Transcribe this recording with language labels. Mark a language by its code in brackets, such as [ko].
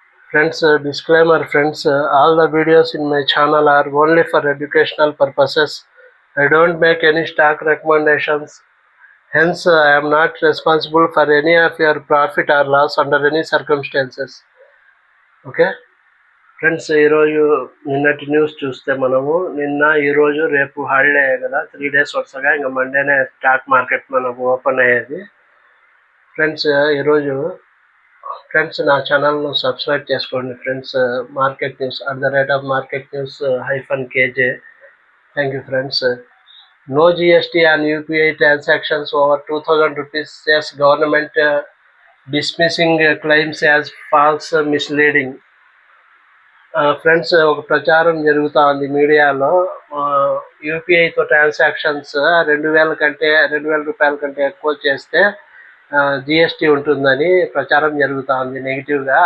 [en] Friends, disclaimer friends, all the videos in my channel are only for educational purposes. I don't make any stock recommendations. Hence, I am not responsible for any of your profit or loss under any circumstances. Okay? [te] Friends ఈరోజు నిన్నటి news చూస్తే మనము ఈరోజు రేపు holiday కదా 3 days వరుసగా ఇంకా మండేనే stock market మనకు ఓపెన్ అయ్యేది. ఫ్రెండ్స్ ఈరోజు ఫ్రెండ్స్ నా ఛానల్ను సబ్స్క్రైబ్ చేసుకోండి friends. [en] Market news @market news -kj. Thank you friends. No GST on UPI transactions over 2000 rupees, says government, dismissing claims as false, misleading. [te] Friends ఒక ప్రచారం జరుగుతూ ఉంది మీడియాలో. యూపీఐతో ట్రాన్సాక్షన్స్ 2000 రూపాయల కంటే ఎక్కువ చేస్తే జిఎస్టీ ఉంటుందని ప్రచారం జరుగుతూ ఉంది నెగిటివ్గా.